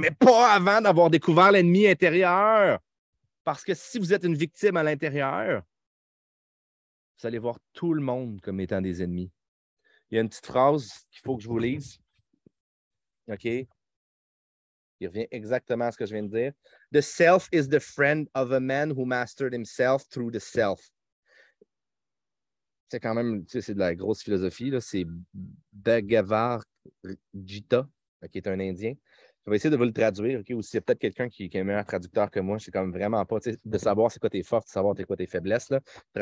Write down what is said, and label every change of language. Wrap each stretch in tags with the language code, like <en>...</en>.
<fr>Mais pas avant d'avoir découvert l'ennemi intérieur. Parce que si vous êtes une victime à l'intérieur, vous allez voir tout le monde comme étant des ennemis. Il y a une petite phrase qu'il faut que je vous lise. OK? Il revient exactement à ce que je viens de dire.</fr> <en>The self is the friend of a man who mastered himself through the self.</en> <fr>C'est quand même, tu sais, c'est de la grosse philosophie. Là. C'est Bhagavad Gita, qui est un Indien. Je vais essayer de vous le traduire, OK? Ou s'il y a peut-être quelqu'un qui est un meilleur traducteur que moi, je sais quand même vraiment pas, tu sais, de savoir c'est quoi tes forces, de savoir c'est quoi tes faiblesses. Là.</fr>